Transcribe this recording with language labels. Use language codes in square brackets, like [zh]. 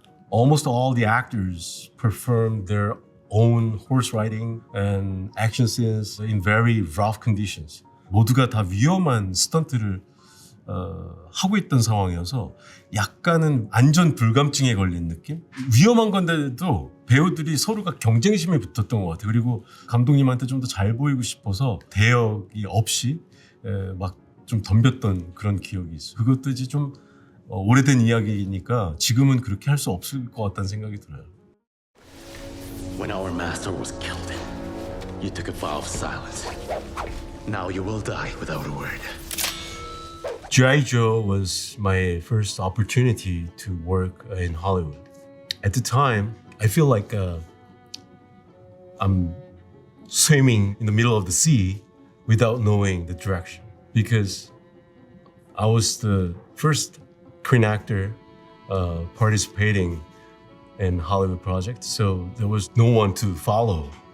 [en] Almost all the actors performed their own horse riding and action scenes in very rough conditions. [ko] 모두가 다 위험한 스턴트를 하고 있던 상황이어서 약간은 안전 불감증에 걸린 느낌? 위험한 건데도 배우들이 서로가 경쟁심에 붙었던 것 같아요. 그리고 감독님한테 좀 더 잘 보이고 싶어서 대역이 없이 막 좀 덤볐던 그런 기억이 있어요. 그것도 이제 좀 오래된 이야기니까 지금은 그렇게 할 수 없을 것 같다는 생각이 들어요. [en] When our master was killed, you took a vow of silence. Now you will die without a word. G.I. Joe was my first opportunity to work in Hollywood. At the time, I feel like I'm swimming in the middle of the sea without knowing the direction because I was the first Korean actor participating in Hollywood projects, so there was no one to follow.